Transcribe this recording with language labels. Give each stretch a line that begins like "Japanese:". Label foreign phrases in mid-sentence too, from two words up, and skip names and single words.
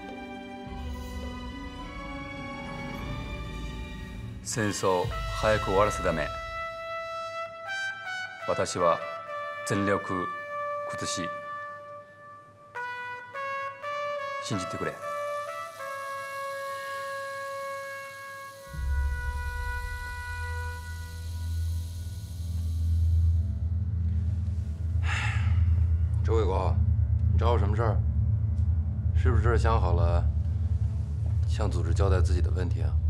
Japanese: 戦争早く終わらせるため、私は全力尽くし、信じてくれ。
Chinese: 周卫国，你找我什么事儿？是不是想好了向组织交代自己的问题啊？